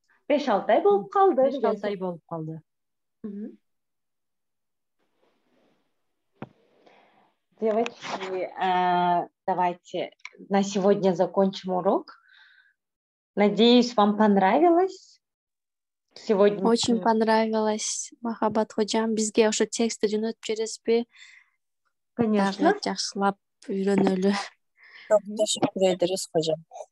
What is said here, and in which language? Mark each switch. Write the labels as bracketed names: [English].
[Kyrgyz] 5-6 ay болуп калды. 5-6 ay болуп калды. [Russian] Девочки, давайте на сегодня закончим урок. Надеюсь, вам понравилось. Сегодня очень понравилось. [Kyrgyz] Махаббат hocam, бизге ошо текстти жөнөтүп бересизби? [Russian] Конечно. [Kyrgyz] Жакшылап үйрөнөлү. [Turkish] Çok teşekkür ederiz hocam.